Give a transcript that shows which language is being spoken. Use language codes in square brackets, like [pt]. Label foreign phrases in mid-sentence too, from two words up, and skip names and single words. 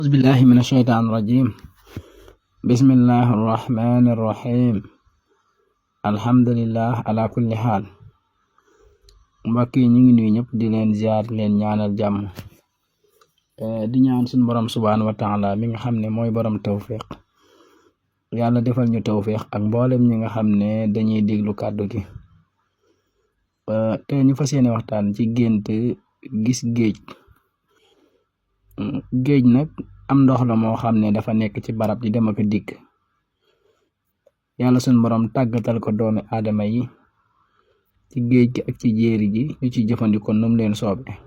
[ar] أعوذ بالله من الشيطان الرجيم. بسم الله الرحمن الرحيم. الحمد لله على كل حال. [wo] mbokk yi ñu ngi nuyu ñëpp di leen ziar leen ñaanal jàmm di ñaan suñu borom [ar] سبحانه وتعالى [wo] mi nga xam ne mooy borom tawfiq yàlla defal ñu tawfiq ak mboolem ñi nga xam ne dañuy déglu kàddu gi te ñu fas yéene waxtaan ci gént gis géej nag am ndox la moo xam ne dafa nekk ci barab di dem ak dikk yàlla suñu borom tàggatal ko doomi aadama yi ci géej gi ak ci jéeri ji ñu ci jëfandikoo num leen soobe